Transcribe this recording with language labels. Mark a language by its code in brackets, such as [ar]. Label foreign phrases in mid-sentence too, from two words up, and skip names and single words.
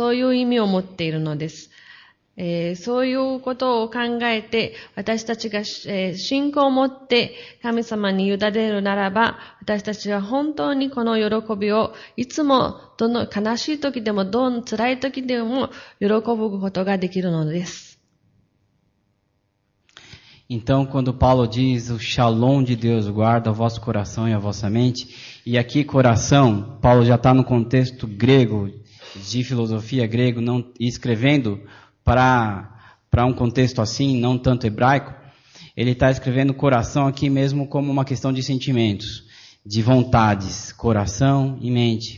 [ja] そういう意味を持っているのです。そういうことを考えて私たちが信仰を持って神様に委ねるならば私たちは本当にこの喜びをいつもどの悲しい時でもどの辛い時でも喜ぶことができるのです。 [pt] Então, quando Paulo diz o shalom de Deus guarda o vosso coração e a vossa mente, e aqui coração, Paulo já está no contexto grego, de filosofia grego, não, escrevendo para um contexto assim, não tanto hebraico, ele está escrevendo coração aqui mesmo como uma questão de sentimentos, de vontades, coração e mente.